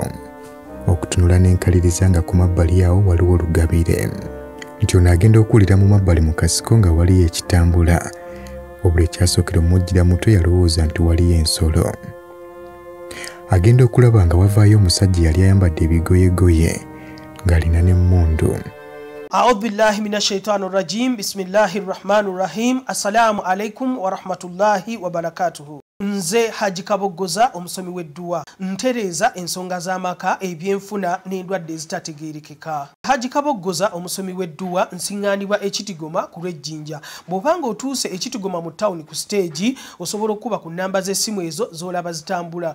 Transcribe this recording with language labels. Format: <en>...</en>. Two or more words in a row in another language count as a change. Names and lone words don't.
<lg>Okutunula n'enkaliriza nga ku mabbali awo waliwo olugabire. Nti ono agenda okuwulira mu mabbali mu kasiko nga waliyo ekitambula wabula ekyasookera omujjira muto yalowooza nti waliyo ensolo. Agenda okulaba nga wavaayo omusajja yali ayambadde ebigoyegoye ng'alina n'emmundu.</lg> <ar>أعوذ بالله من الشيطان الرجيم بسم الله الرحمن الرحيم. السلام عليكم ورحمة الله وبركاته.</ar> <lg>Nze Haji Kabogoza omusomi w'edduwa ntereeza ensonga z'amaka ebyenfuna n'endwadde ezitategeerekeka. Haji Kabogoza omusomi w'edduwa nsiŋŋaanibwa Ekitigoma ku Lwejjinja. Bw'obanga otuuse Ekitigoma mu ttawuni ku stage osobola okuba ku nnamba z'essimu ezo z'olaba zitambula.</lg>